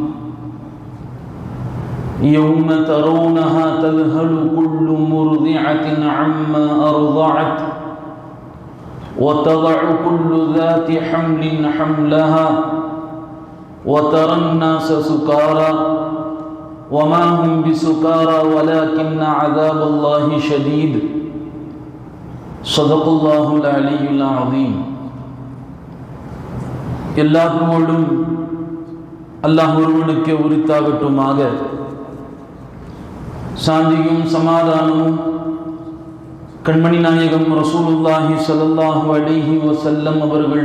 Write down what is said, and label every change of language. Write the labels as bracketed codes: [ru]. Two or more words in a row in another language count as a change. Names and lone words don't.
[ar] يوم ترونها تذهل كل مرضعة عما أرضعت وتضع كل ذات حمل حملها وترى الناس سكارى وما هم بسكارى ولكن عذاب الله شديد. صدق الله العلي العظيم. [ta] எல்லா புகழும் அல்லாஹ் ஒருவனுக்கே உரித்தாகட்டுமாக. சாந்தியும் சமாதானமும் கண்மணி நாயகம் [ar] رسول الله صلى الله عليه وسلم [ta] அவர்கள்